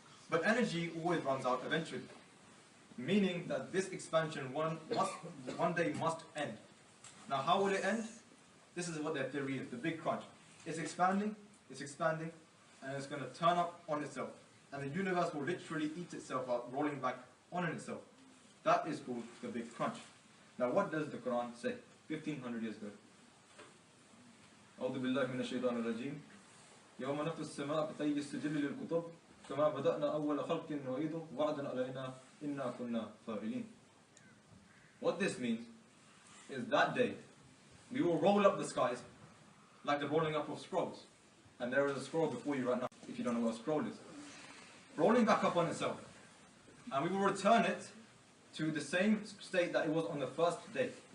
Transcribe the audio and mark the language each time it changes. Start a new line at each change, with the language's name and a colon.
English: But energy always runs out eventually. Meaning that this expansion one day must end. Now, how will it end? This is what their theory is, the Big Crunch. It's expanding, and it's going to turn up on itself. And the universe will literally eat itself out, rolling back on itself. That is called the Big Crunch. Now, what does the Quran say? 1500 years ago.
Arabic: أعوذ بالله من الشيطان الرجيم يوم نطوي السماء كطي السجل للكتب كما بدأنا أول خلق نعيده وعدا علينا إنا كنا فاعلين.
English: What this means is that day we will roll up the skies like the rolling up of scrolls. And there is a scroll before you right now, if you don't know what a scroll is. rolling back up on itself. And we will return it to the same state that it was on the first day.